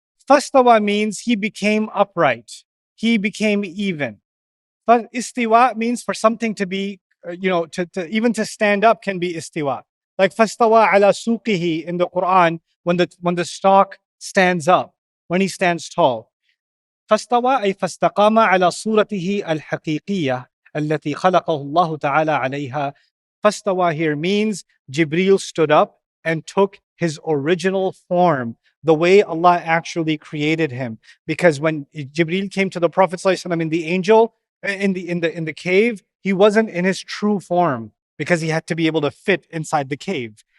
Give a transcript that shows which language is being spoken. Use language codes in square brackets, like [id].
[en] Fastawa means he became upright. He became even. But istiwa means for something to be, even to stand up can be istiwa. Like fastawa ala suqihi in the Quran, when the stalk stands up. when he stands tall. [ar] فاستوى أي فاستقام على صورته الحقيقية التي خلقه الله تعالى عليها. [en] Fastawa here means Jibreel stood up and took his original form, the way Allah actually created him. Because when Jibreel came to the Prophet ﷺ in the angel, in the cave, he wasn't in his true form because he had to be able to fit inside the cave.